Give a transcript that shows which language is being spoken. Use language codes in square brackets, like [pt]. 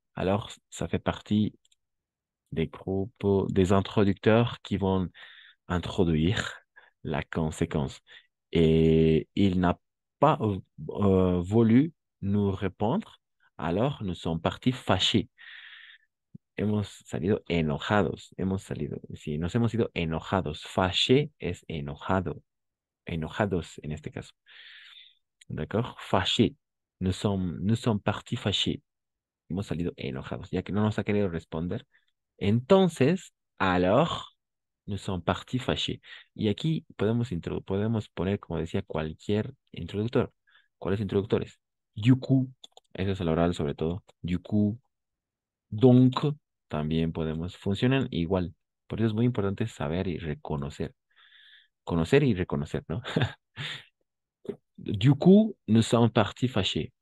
[fr] Alors, ça fait partie des groupes, des introducteurs qui vont introduire la conséquence. Et il n'a pas voulu nous répondre, alors nous sommes partis fâchés. [es] Hemos salido enojados, hemos salido, sí, nos hemos ido enojados. Fâché es enojado, enojados en este caso. [fr] ¿D'accord? Fâché. Nous sommes partis fâchés. [es] Hemos salido enojados, ya que no nos ha querido responder. Entonces, alors, [fr] nous sommes partis fâchés. [es] Y aquí podemos poner, como decía, cualquier introductor. ¿Cuáles introductores? Du coup, eso es el oral sobre todo. Du coup, donc, también podemos, funcionan igual. Por eso es muy importante saber y reconocer. Conocer y reconocer, ¿no? [fr] Du coup, nous sommes partis fâchés.